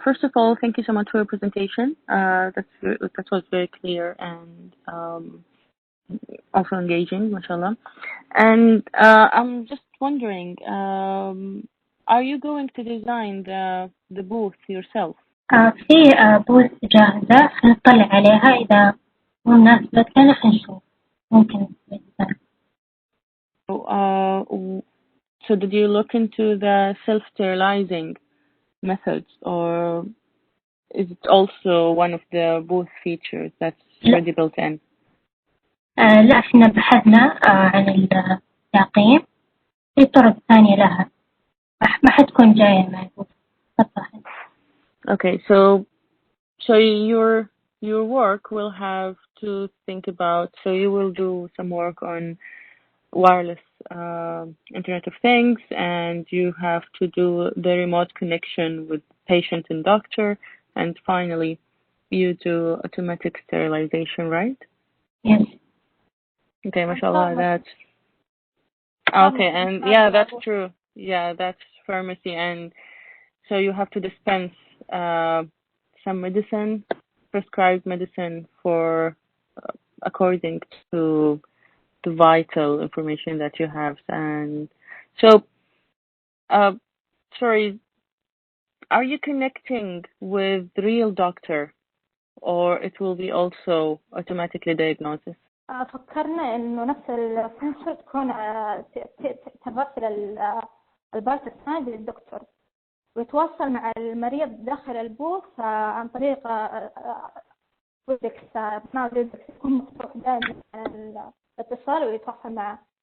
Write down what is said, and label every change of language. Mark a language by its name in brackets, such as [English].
[English] First of all, thank you so much for your presentation. That was very clear and also engaging, mashallah. And I'm just wondering, are you going to design the booth yourself? [Arabic] في بوث جاهزة نطلع عليها إذا مناسبة لنا نشوف ممكن نستخدم. [English] So did you look into the self-sterilizing methods, or is it also one of the booth features that's already built in? [Arabic] لا احنا بحثنا عن التقييم في طرق ثانية لها ما حتكون جاية مع البوث. [English] Okay, so your work will have to think about, so you will do some work on wireless Internet of Things, and you have to do the remote connection with patient and doctor, and finally you do automatic sterilization, right? Yes. Okay, mashallah, that's okay, and yeah, that's true. Yeah, that's pharmacy, and so you have to dispense some medicine, prescribed medicine for according to the vital information that you have. And so, sorry, are you connecting with the real doctor, or it will be also automatically diagnosis? [Arabic] فكرنا إنه نفس السنسور تكون ترسل البارت الثاني للدكتور ويتواصل مع المريض داخل البوث عن طريق ويدكس برنامج ويدكس يكون مفتوح دائما الاتصال ويتواصل معه.